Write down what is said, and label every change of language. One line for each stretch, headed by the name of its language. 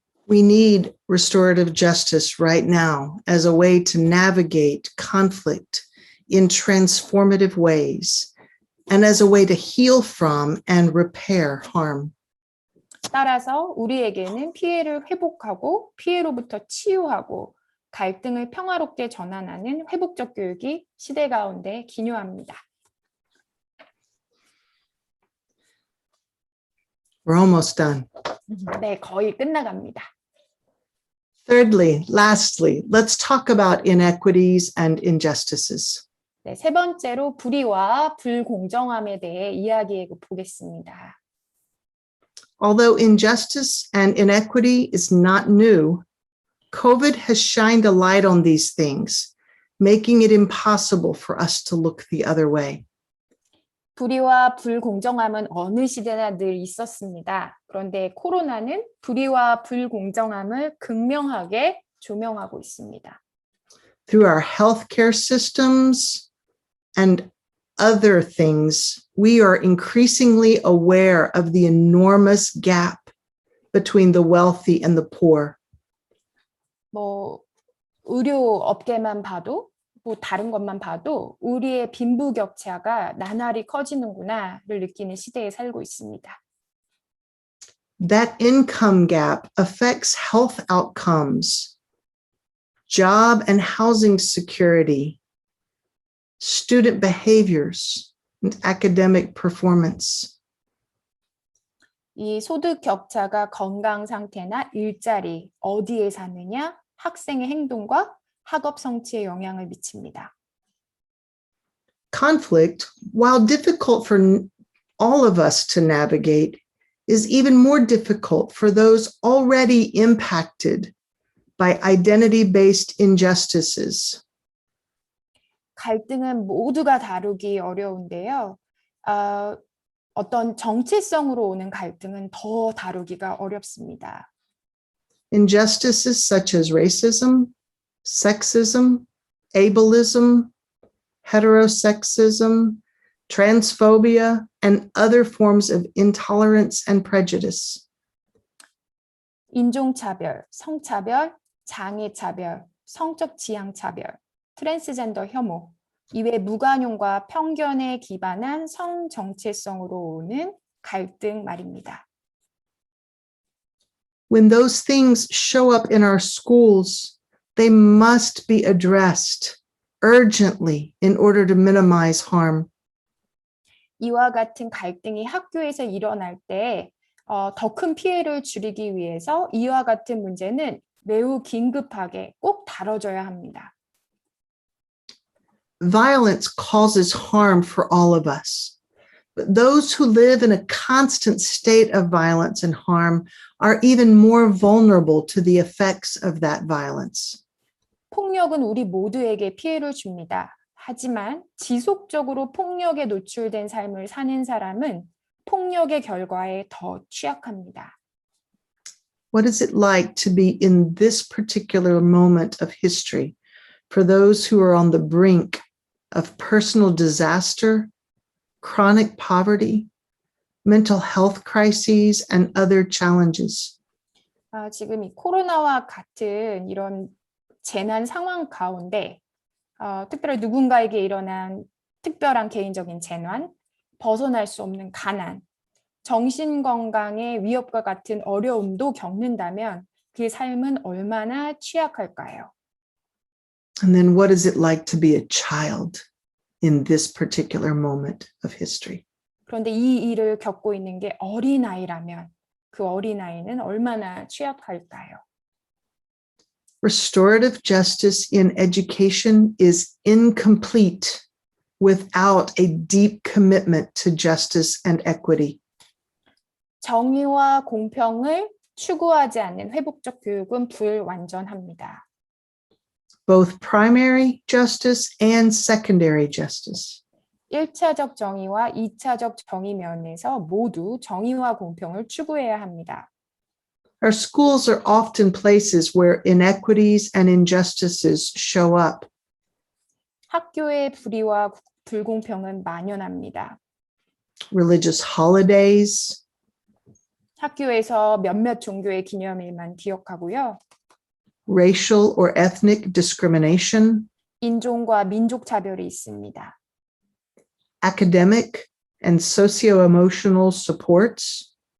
English: We need restorative justice right now as a way to navigate conflict in transformative ways and as a way to heal from and repair harm.
Korean: 따라서 우리에게는 피해를 회복하고 피해로부터 치유하고 갈등을 평화롭게 전환하는 회복적 교육이 시대 가운데 기묘합니다.
English: We're almost done.
Korean: 네, 거의 끝나갑니다.
English: Thirdly, lastly, let's talk about inequities and injustices.
Korean: 네, 세 번째로 불의와 불공정함에 대해 이야기해 보겠습니다.
English: Although injustice and inequity is not new, COVID has shined a light on these things, making it impossible for us to look the other way.
Korean: 불의와 불공정함은 어느 시대나 늘 있었습니다. 그런데 코로나는 불의와 불공정함을 극명하게 조명하고 있습니다.
English: Through our healthcare systems and other things, we are increasingly aware of the enormous gap between the wealthy and the poor.
Korean: 뭐 의료 업계만 봐도 뭐 다른 것만 봐도 우리의 빈부격차가 나날이 커지는구나를 느끼는 시대에 살고 있습니다.
English: That income gap affects health outcomes, job and housing security, student behaviors, and academic performance.
Korean: 이 소득 격차가 건강 상태나 일자리, 어디에 사느냐, 학생의 행동과 학업 성취에 영향을 미칩니다.
English: Conflict, while difficult for all of us to navigate, is even more difficult for those already impacted by identity-based injustices.
Korean: 갈등은 모두가 다루기 어려운데요. 어떤 정체성으로 오는 갈등은 더 다루기가 어렵습니다.
English: Injustices such as racism, sexism, ableism, heterosexism, transphobia, and other forms of intolerance and prejudice.
Korean: 인종차별, 성차별, 장애차별, 성적 지향차별, 트랜스젠더 혐오, 이외 무관용과 편견에 기반한 성 정체성으로 오는 갈등 말입니다.
English: When those things show up in our schools, they must be addressed urgently in order to minimize harm.
Korean: 이와 같은 갈등이 학교에서 일어날 때 더 큰 피해를 줄이기 위해서 이와 같은 문제는 매우 긴급하게 꼭 다뤄져야 합니다.
English: Violence causes harm for all of us, but those who live in a constant state of violence and harm are even more vulnerable to the effects of that violence.
Korean: 폭력은 우리 모두에게 피해를 줍니다. 하지만 지속적으로 폭력에 노출된 삶을 사는 사람은 폭력의 결과에 더 취약합니다.
English: What is it like to be in this particular moment of history for those who are on the brink of personal disaster, chronic poverty, mental health crises, and other challenges?
Korean: 지금 이 코로나와 같은 이런 재난 상황 가운데 특별히 누군가에게 일어난 특별한 개인적인 재난, 벗어날 수 없는 가난, 정신건강의 위협과 같은 어려움도 겪는다면 그 삶은 얼마나 취약할까요?
English: And then what is it like to be a child in this particular moment of history?
Korean: 그런데 이 일을 겪고 있는 게 어린아이라면 그 어린아이는 얼마나 취약할까요?
English: Restorative justice in education is incomplete without a deep commitment to justice and equity.
Korean: 정의와 공평을 추구하지 않는 회복적 교육은 불완전합니다.
English: Both primary justice and secondary justice.
Korean: 1차적 정의와 2차적 정의 면에서 모두 정의와 공평을 추구해야 합니다.
English: Our schools are often places where inequities and injustices show up.
Korean: 학교의 불의와 불공평은 만연합니다.
English: Religious holidays,
Korean: 학교에서 몇몇 종교의 기념일만 기억하고요.
English: racial or ethnic discrimination,
Korean: 인종과 민족 차별이 있습니다.
English: academic and socio-emotional supports,